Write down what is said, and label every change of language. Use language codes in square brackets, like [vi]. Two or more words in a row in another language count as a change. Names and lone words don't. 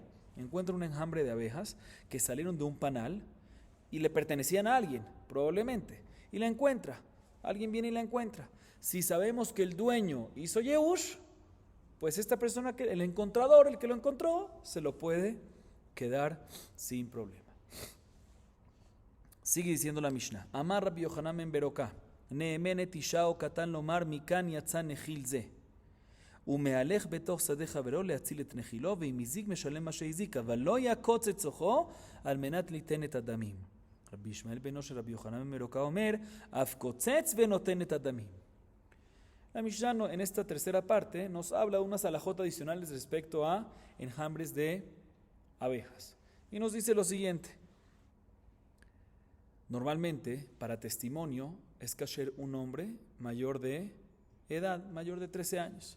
[es] Encuentra un enjambre de abejas que salieron de un panal y le pertenecían a alguien, probablemente, y la encuentra. Alguien viene y la encuentra. Si sabemos que el dueño hizo Yeush, pues esta persona, el encontrador, el que lo encontró, se lo puede quedar sin problema. Sigue diciendo la Mishnah: [he] אמר רבי יוחנן בן ברוקה נאמנת אשה או קטן לומר מכאן יצא נחיל זה. ומהלך בתוך שדה חברו להציל את נחילו, ואם הזיק משלם מה שהזיק, אבל לא יקוץ את צוחו על מנת ליתן את הדמים. רבי ישמעאל בנו של רבי יוחנן בן ברוקה אומר, אף קוצץ ונותן את הדמים. [es] La Mishnah en esta tercera parte nos habla de unas alajot adicionales respecto a enjambres de abejas. Y nos dice lo siguiente: normalmente, para testimonio, es kasher un hombre mayor de edad, mayor de 13 años.